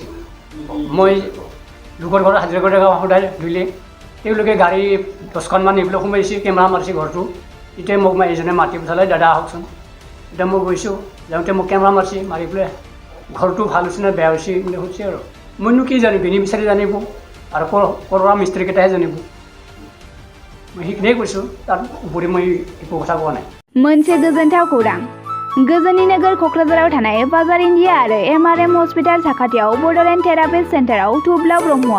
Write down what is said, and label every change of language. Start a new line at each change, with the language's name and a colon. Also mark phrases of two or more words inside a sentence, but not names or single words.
Assamese: মই লোকৰ ঘৰত হাজিৰা কৰি সদায় ধুলে তেওঁলোকে গাড়ী 10খনমান এইবিলাক সোমাইছে কেমেৰা মাৰিছে ঘৰটো এতিয়া মোক এজনে মাতি পঠালে দাদা আহকচোন এতিয়া মই গৈছোঁ যাওঁতে মোক কেমেৰা মাৰিছে মাৰি পেলাই ঘৰটো ভাল হৈছে নে বেয়া হৈছে বুলি সুধিছে আৰু মইনো কি জানিম বেনিফিচিয়াৰী জানিব আৰু কৰা মিস্ত্ৰীকেইটাহে জানিব মই সেইখিনিয়ে কৈছোঁ তাৰ উপৰি মই একো কথা কোৱা নাই
Bodo: मोनसे गोजोनथाव खौरां गोजोननि नोगोर क'क्राझाराव थानाय बाजार इन्डिया आरो MRM हस्पिटाल साखाथियाव बड'लेण्ड थेरापिस्ट सेन्टाराव थुब्ला ब्रह्मआ